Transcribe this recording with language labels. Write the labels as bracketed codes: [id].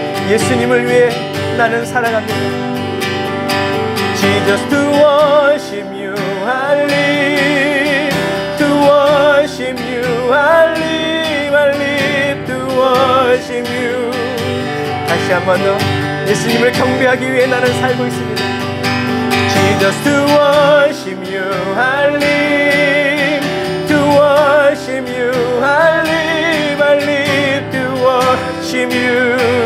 [ko] 예수님을 위해 나는 살아갑니다. [en] Jesus, to worship you I live, to worship you I live, I live to worship you. [ko] 다시 한 번 더 예수님을 경배하기 위해 나는 살고 있습니다. [en] Jesus, to worship you I live, to worship you I live, I live to worship you.